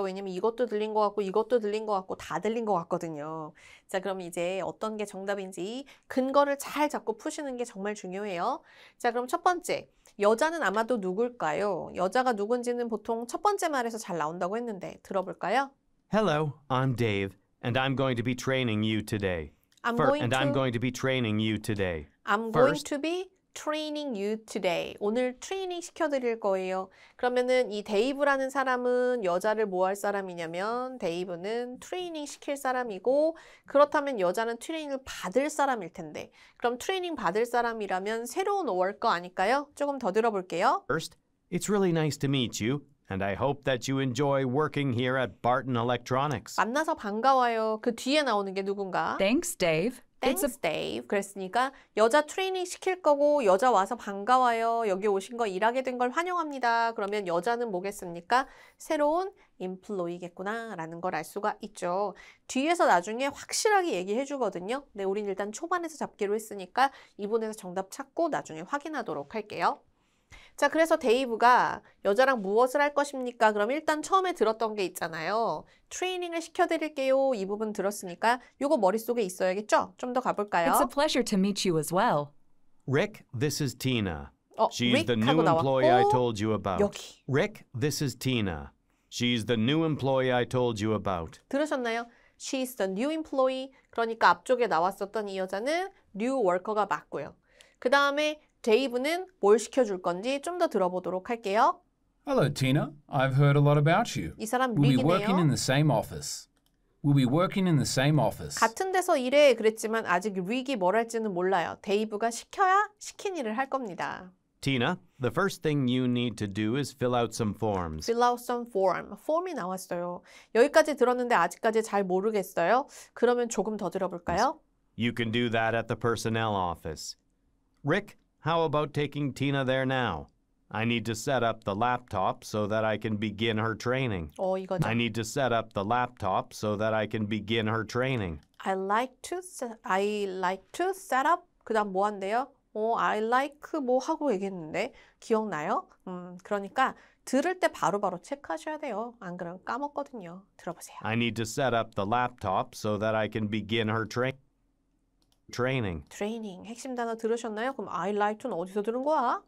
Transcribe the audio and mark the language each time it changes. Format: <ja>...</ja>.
<ko>왜냐면 이것도 들린 것 같고 이것도 들린 것 같고 다 들린 것 같거든요. 자, 그럼 이제 어떤 게 정답인지 근거를 잘 잡고 푸시는 게 정말 중요해요. 자, 그럼 첫 번째, 여자는 아마도 누굴까요? 여자가 누군지는 보통 첫 번째 말에서 잘 나온다고 했는데 들어볼까요?</ko> <en>Hello, I'm Dave, and I'm going to be training you today. I'm I'm going to be training you today. I'm going to be training you today.</en> <ko>오늘 트레이닝 시켜드릴 거예요. 그러면은 이 데이브라는 사람은 여자를 뭐 할 사람이냐면 데이브는 트레이닝 시킬 사람이고 그렇다면 여자는 트레이닝을 받을 사람일 텐데 그럼 트레이닝 받을 사람이라면 새로운 워커 아닐까요? 조금 더 들어볼게요.</ko> <en>First, it's really nice to meet you, and I hope that you enjoy working here at Barton Electronics.</en> <ko>만나서 반가워요. 그 뒤에 나오는 게 누군가?</ko> <en>Thanks, Dave. Thanks, Dave.</en> <ko>그랬으니까 여자 트레이닝 시킬 거고 여자 와서 반가워요. 여기 오신 거 일하게 된 걸 환영합니다. 그러면 여자는 뭐겠습니까? 새로운 employee겠구나 라는 걸 알 수가 있죠. 뒤에서 나중에 확실하게 얘기해 주거든요. 네, 우린 일단 초반에서 잡기로 했으니까 이분에서 정답 찾고 나중에 확인하도록 할게요. 자, 그래서 데이브가 여자랑 무엇을 할 것입니까? 그럼 일단 처음에 들었던 게 있잖아요. 트레이닝을 시켜드릴게요. 이 부분 들었으니까 이거 머릿속에 있어야겠죠? 좀 더 가볼까요?</ko> <en>It's a pleasure to meet you as well. Rick, this is Tina. She's Rick the</en> <ko>하고</ko> <en>new employee I</en> <ko>나왔고</ko> <en>told you about.</en> <ko>여기</ko> <en>Rick, this is Tina. She's the new employee I told you about.</en> <ko>들으셨나요?</ko> <en>She's the new employee.</en> <ko>그러니까 앞쪽에 나왔었던 이 여자는 new worker가 맞고요. 그 다음에 데이브는 뭘 시켜줄 건지 좀 더 들어보도록 할게요.</ko> <en>Hello, Tina. I've heard a lot about you.</en> <ko>이 사람</ko> <en>We'll be working in</en> <ko>릭이네요.</ko> <en>the same office. We'll be working in the same office.</en> <ko>같은 데서 일해 그랬지만 아직 릭이 뭘 할지는 몰라요. 데이브가 시켜야 시킨 일을 할 겁니다.</ko> <en>Tina, the first thing you need to do is fill out some forms. Fill out some form.</en> <ko>폼이 나왔어요. 여기까지 들었는데 아직까지 잘 모르겠어요. 그러면 조금 더 들어볼까요?</ko> <en>You can do that at the personnel office. Rick, how about taking Tina there now? I need to set up the laptop so that I can begin her training.</en> <ko>이거죠.</ko> <en>I need to set up the laptop so that I can begin her training. I like to set up.</en> <ko>그다음 뭐 한대요?</ko> <en>I like</en> <ko>뭐 하고 얘기했는데 기억나요? 그러니까 들을 때 바로바로 체크하셔야 돼요. 안 그러면 까먹거든요. 들어보세요.</ko> <en>I need to set up the laptop so that I can begin her training.</en> <ko>트레이닝 핵심 단어 들으셨나요? 그럼</ko> <en>I like to</en> <ko>는 어디서 들은 거야?</ko>